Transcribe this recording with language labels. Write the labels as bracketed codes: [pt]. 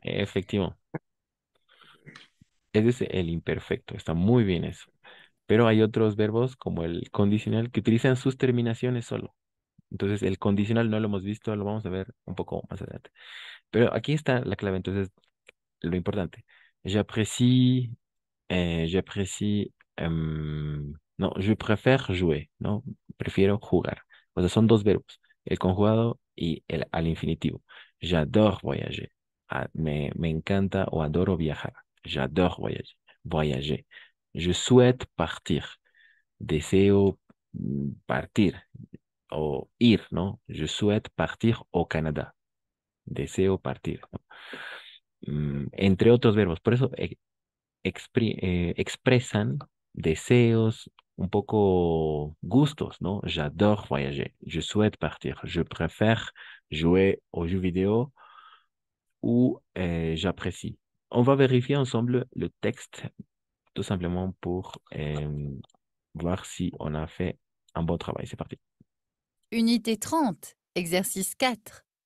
[es] Efectivo. Ese es el imperfecto, está muy bien eso. Pero hay otros verbos como el condicional que utilizan sus terminaciones solo. Entonces, el condicional no lo hemos visto, lo vamos a ver un poco más adelante. Pero aquí está la clave, entonces, lo importante. [fr] J'apprécie, j'apprécie, no, je préfère jouer, ¿no? [es] Prefiero jugar. O sea, son dos verbos, el conjugado y el al infinitivo. [fr] J'adore voyager. [es] Me encanta o adoro viajar. [fr] J'adore voyager. Voyager. Je souhaite partir. [es] Deseo partir o ir, ¿no? [fr] Je souhaite partir au Canada. [es] Deseo partir, ¿no? Entre otros verbos. Por eso expresan deseos, un poco gustos, ¿no? [fr] J'adore voyager. Je souhaite partir. Je préfère jouer aux jeux vidéo ou j'apprécie. On va vérifier ensemble le texte tout simplement pour voir si on a fait un bon travail. C'est parti. Unité 30, exercice 4.